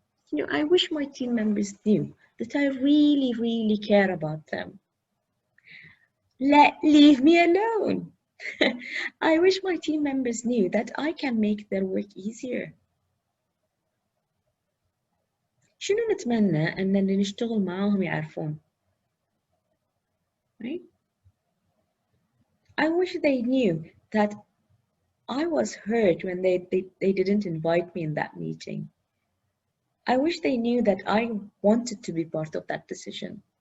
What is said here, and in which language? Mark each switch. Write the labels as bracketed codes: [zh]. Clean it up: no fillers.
[en] You know, I wish my team members knew that I really, really care about them. Leave me alone. I wish my team members knew that I can make their work easier. [ar] شنو نتمنى أن اللي نشتغل معاهم يعرفون؟ [en] Right? I wish they knew that I was hurt when they didn't invite me in that meeting. I wish they knew that I wanted to be part of that decision.